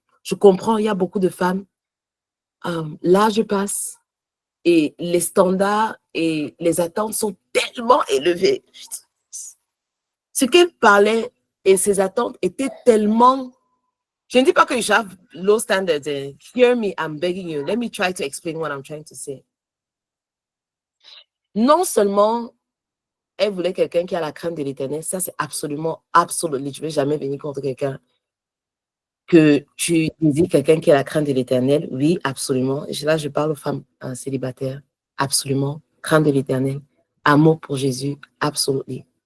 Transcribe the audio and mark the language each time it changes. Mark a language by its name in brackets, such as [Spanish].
[French] Je comprends, il y a beaucoup de femmes, l'âge passe et les standards et les attentes sont tellement élevés. Ce qu'elle parlait et ses attentes étaient tellement... Je ne dis pas que [English] you should have low standards. Hear me, I'm begging you. Let me try to explain what I'm trying to say. [French] Non seulement elle voulait quelqu'un qui a la crainte de l'Éternel, ça c'est absolument. Je ne vais jamais venir contre quelqu'un que tu dis quelqu'un qui a la crainte de l'Éternel. Oui, absolument. Et là, je parle aux femmes célibataires. Absolument. Crainte de l'Éternel. Amour pour Jésus. Absolument.